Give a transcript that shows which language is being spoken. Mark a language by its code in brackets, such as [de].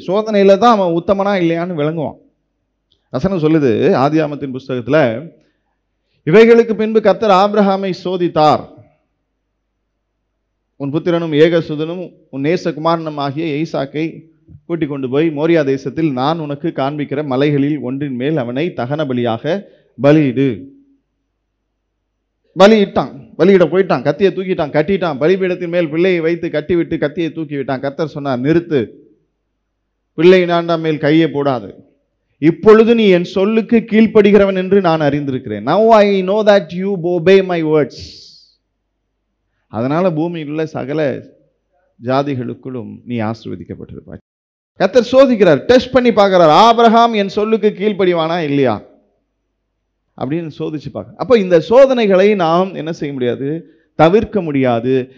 [ta] சோதனையில தான் அவன் உத்தமனா இல்லையான்னு விளங்குவான். வசனம் சொல்லுது ஆதியாகமத்தின் புஸ்தகத்துல, இவைகளுக்கு பின்பு கர்த்தர் ஆபிரகாமை சோதித்தார், உன் புத்திரனும் ஏகசுதனும் உன் நேசகுமாரனும் ஆகிய ஈசாக்கை கூட்டிக் கொண்டு போய் மோரியா தேசத்தில் நான் உனக்கு காண்பிக்கிற மலைகளில் ஒன்றின் மேல் அவனை தகன பலியாக பலியிடு. பலியிட்டான், பலியிட போயிட்டான், கத்தியை தூக்கிட்டான், கட்டிட்டான், பலிபீடத்தின் மேல் பிள்ளையை வைத்து கட்டிவிட்டு கத்தியை தூக்கி விட்டான். கர்த்தர் சொன்னார், நிறுத்து, பிள்ளை நாண்டா மேல் கையை போடாது, இப்பொழுது நீ என் சொல்லுக்கு கீழ்ப்படுகிறவன் என்று நான் அறிந்திருக்கிறேன். [en] Now I know that you obey my words. [ta] அதனால பூமியில் உள்ள சகல ஜாதிகளுக்குள்ளும் நீ ஆசீர்வதிக்கப்பட்டிருப்பாய். கர்த்தர் சோதிக்கிறார், டெஸ்ட் பண்ணி பார்க்கிறார். ஆபிரகாம் என் சொல்லுக்கு கீழ்ப்படிவானா இல்லையா அப்படின்னு சோதிச்சு பார்க்க. அப்போ இந்த சோதனைகளை நாம் என்ன செய்ய முடியாது, தவிர்க்க முடியாது.